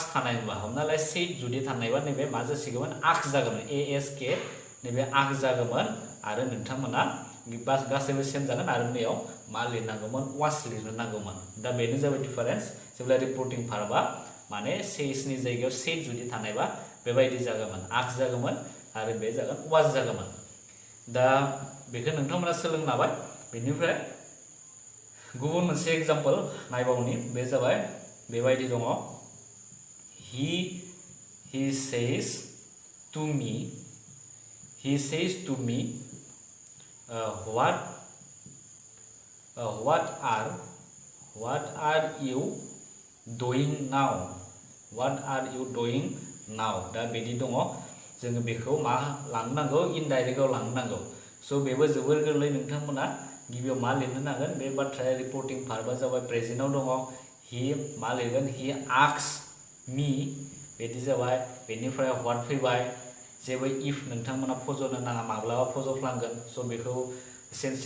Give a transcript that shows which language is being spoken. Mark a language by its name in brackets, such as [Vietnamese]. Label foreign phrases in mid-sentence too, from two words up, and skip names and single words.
[Bodo] थानायबा हमना ला सेट जुदि थानायबा नैबे मा जासिगौमोन आक्स जागौमोन ASK नैबे आक्स जागौमोन आरो नोंथांमोना गासैबो सेम जागोन आरो नैयाव मा लिरनांगौमोन वास लिरनो नांगौमोन दा बेनो जाबाय डिफारेन्स जेब्ला [English] reporting verb [Bodo] माने सेजनि जायगायाव सेट जुदि थानायबा बेबायदि जागौमोन आक्स जागौमोन आरो बे जागोन वास जागौमोन दा बेखौ नोंथांमोना सोलोंनो हाबाय बेनिफ्राय गुबुन मोनसे [English] example nayabaoni [Bodo] बे जाबाय बेबायदि दङ [English] he says to me what are you doing now [Bodo] दा बिदि दङ जोङो बेखौ मा लांनांगौ इनडाइरेक्टआव लांनांगौ स' बेबो जोबोर गोरलै नोंथांमोना गिबियाव मा लिरनो नांगोन बे बाथ्राया [English] reporting verb-a [Bodo] जाबाय प्रेजेन्टआव दङ हि मा लिरगोन [English] he asks me [Bodo] बिदि जाबाय बेनिफ्राय व्हाट फैबाय जेबो इफ नोंथांमोना फज'नो नाङा माब्लाबा फज'फ्लांगोन स' बेखौ सेन्सियर